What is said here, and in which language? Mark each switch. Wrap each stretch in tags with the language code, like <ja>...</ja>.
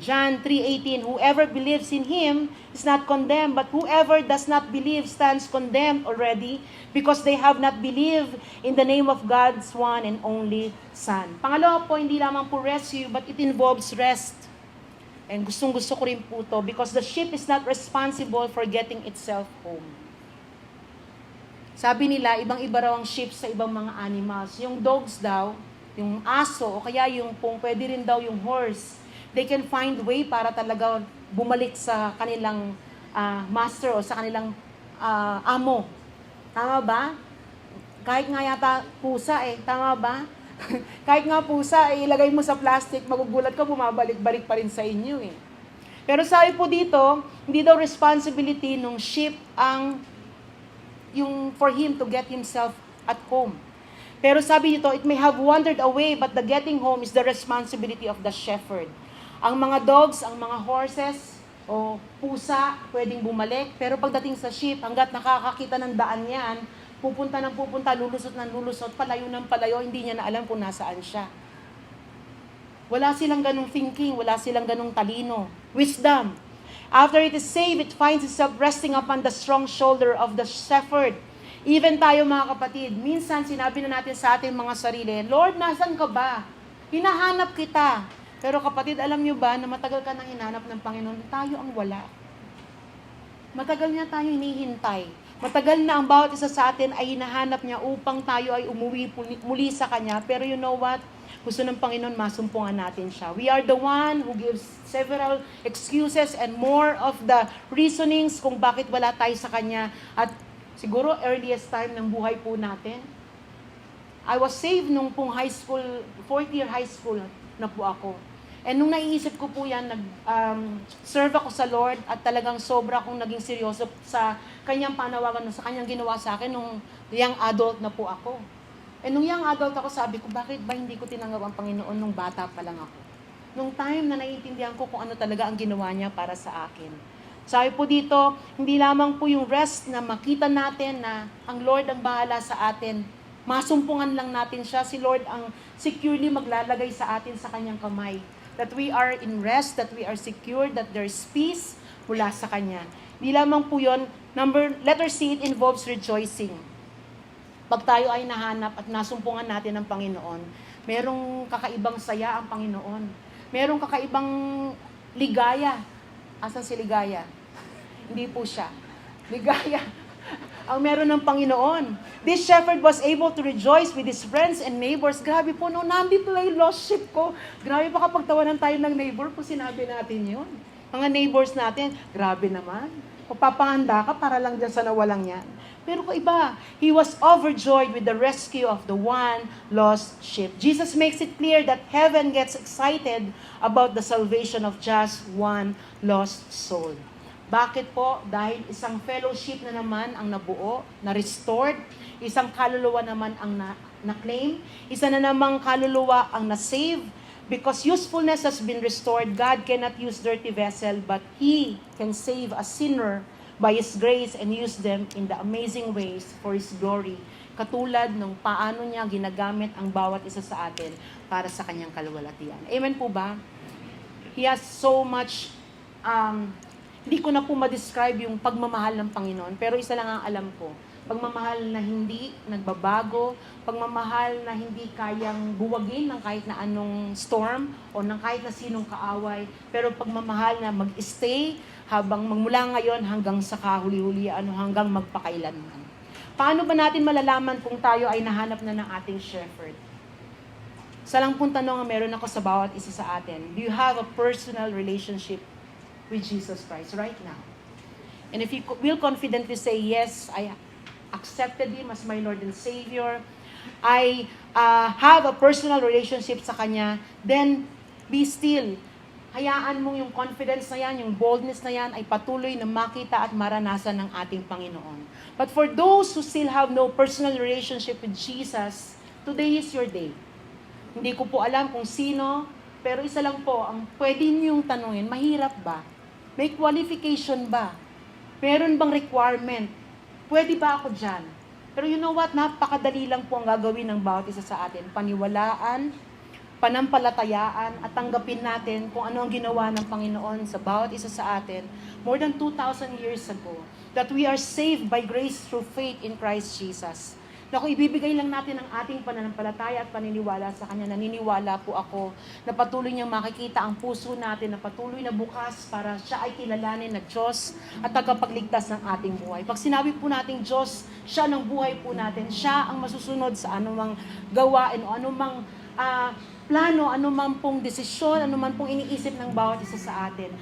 <en>John 3:18, whoever believes in Him is not condemned, but whoever does not believe stands condemned already because they have not believed in the name of God's one and only Son.</en> <tl>Pangalawa po, hindi lamang po rescue,</tl> <en>but it involves rest. And</en> <tl>gustong-gusto ko rin po to</tl> <en>because the sheep is not responsible for getting itself home.</en> <tl>Sabi nila, ibang-iba raw ang sheep sa ibang mga animals. Yung dogs daw, yung aso, o kaya yung pwede rin daw yung horse,</tl> <en>they can find way</en> <tl>para talaga bumalik sa kanilang master o sa kanilang amo. Tama ba? Kahit nga yata pusa tama ba? Kahit nga pusa, ilagay mo sa plastic, magugulat ka, bumabalik-balik pa rin sa inyo Pero sabi po dito, hindi daw responsibility ng sheep ang yung for him to get himself at home. Pero sabi dito,</tl> <en>it may have wandered away, but the getting home is the responsibility of the shepherd.</en> <tl>Ang mga dogs, ang mga horses, o pusa, pwedeng bumalik. Pero pagdating sa sheep, hanggat nakakakita ng daan yan, pupunta ng pupunta, lulusot ng lulusot, palayo ng palayo, hindi niya na alam kung nasaan siya. Wala silang ganung thinking, wala silang ganung talino. Wisdom.</tl> <en>After it is saved, it finds itself resting upon the strong shoulder of the shepherd.</en> <tl>Even tayo mga kapatid, minsan sinabi na natin sa ating mga sarili, Lord, nasan ka ba? Hinahanap kita. Pero kapatid, alam nyo ba na matagal ka nang hinanap ng Panginoon, tayo ang wala. Matagal niya tayo hinihintay. Matagal na ang bawat isa sa atin ay hinahanap niya upang tayo ay umuwi muli sa Kanya. Pero</tl> <en>you know what?</en> <tl>Gusto ng Panginoon, masumpungan natin siya.</tl> <en>We are the one who gives several excuses and more of the reasonings</en> <tl>kung bakit wala tayo sa Kanya. At siguro earliest time ng buhay po natin.</tl> <en>I was saved</en> <tl>nung pong high school, 4th year high school na po ako. And nung naiisip ko po yan, serve ako sa Lord at talagang sobra akong naging seryoso sa kanyang panawagan, sa kanyang ginawa sa akin nung young adult na po ako. And nung young adult ako, sabi ko, bakit ba hindi ko tinanggap ang Panginoon nung bata pa lang ako? Nung time na naiintindihan ko kung ano talaga ang ginawa niya para sa akin. Sabi po dito, hindi lamang po yung rest na makita natin na ang Lord ang bahala sa atin. Masumpungan lang natin siya. Si Lord ang securely maglalagay sa atin sa kanyang kamay.</tl> <en>That we are in rest, that we are secure, that there is peace</en> <tl>mula sa Kanya. Di lamang po yun. Letter C,</tl> <en>it involves rejoicing.</en> <tl>Pag tayo ay nahanap at nasumpungan natin ng Panginoon, merong kakaibang saya ang Panginoon. Merong kakaibang ligaya. Asan si ligaya? Hindi po siya. Ligaya ang meron ng Panginoon.</tl> <en>This shepherd was able to rejoice with his friends and neighbors.</en> <tl>Grabe po, no, nandito lang yung lost sheep ko. Grabe pa kapag tawanan tayo ng neighbor kung sinabi natin yun. Mga neighbors natin, grabe naman. Papahanda ka para lang dyan sa nawalang yan. Pero kung iba,</tl> <en>he was overjoyed with the rescue of the one lost sheep. Jesus makes it clear that heaven gets excited about the salvation of just one lost soul.</en> <tl>Bakit po? Dahil isang fellowship na naman ang nabuo, na-restored, isang kaluluwa naman ang na-claim, isa na namang kaluluwa ang na-save.</tl> <en>Because usefulness has been restored, God cannot use dirty vessel, but He can save a sinner by His grace and use them in the amazing ways for His glory.</en> <tl>Katulad ng paano niya ginagamit ang bawat isa sa atin para sa kanyang kaluwalhatian. Amen po ba?</tl> <en>He has so much</en> <tl>hindi ko na po ma-describe yung pagmamahal ng Panginoon, pero isa lang ang alam ko. Pagmamahal na hindi nagbabago, pagmamahal na hindi kayang buwagin ng kahit na anong storm o ng kahit na sinong kaaway, pero pagmamahal na mag-stay habang magmula ngayon hanggang sa kahuli-hulian o hanggang magpakailanman. Paano ba natin malalaman kung tayo ay nahanap na ng ating shepherd? Isa lang pong tanong ang meron ako sa bawat isa sa atin.</tl> <en>Do you have a personal relationship with Jesus Christ right now? And if you will confidently say, yes, I accepted Him as my Lord and Savior, I have a personal relationship</en> <tl>sa Kanya,</tl> <en>then be still.</en> <tl>Hayaan mo yung confidence na yan, yung boldness na yan, ay patuloy na makita at maranasan ng ating Panginoon.</tl> <en>But for those who still have no personal relationship with Jesus, today is your day.</en> <tl>Hindi ko po alam kung sino, pero isa lang po, ang pwede niyong tanungin, mahirap ba? May qualification ba? Meron bang requirement? Pwede ba ako dyan? Pero</tl> <en>you know what?</en> <tl>Napakadali lang po ang gagawin ng bawat isa sa atin. Paniwalaan, panampalatayaan, at tanggapin natin kung ano ang ginawa ng Panginoon sa bawat isa sa atin more than 2,000 years ago.</tl> <en>That we are saved by grace through faith in Christ Jesus.</en> <tl>Na kung ibibigay lang natin ang ating pananampalataya at paniniwala sa Kanya, naniniwala po ako na patuloy niyang makikita ang puso natin, na patuloy na bukas para Siya ay kilalanin na Diyos at tagapagligtas ng ating buhay. Pag sinabi po nating Diyos, Siya ng buhay po natin, Siya ang masusunod sa anumang gawain o anumang plano, anuman pong desisyon, anuman pong iniisip ng bawat isa sa atin.</tl>